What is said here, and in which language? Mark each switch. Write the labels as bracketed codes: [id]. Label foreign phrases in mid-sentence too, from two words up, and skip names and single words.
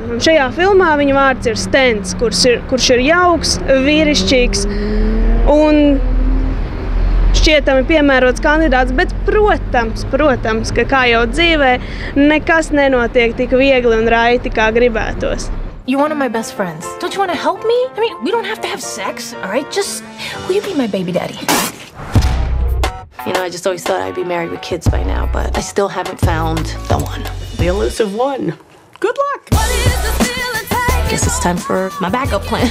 [lv] Un šajā filmā viņa vārds ir Stens, kurš ir jauks, vīrišķīgs un šķietami piemērots kandidāts, bet, protams, ka kā jau dzīvē, nekas nenotiek tik viegli un raiti, kā gribētos. [en] You're one of my best friends. Don't you want to help me? I mean, we don't have to have sex, all right? Just, will you be my baby daddy? You know, I just always thought I'd be married with kids by now, but I still haven't found the one. The elusive one. Good luck. Guess it's time for my backup plan.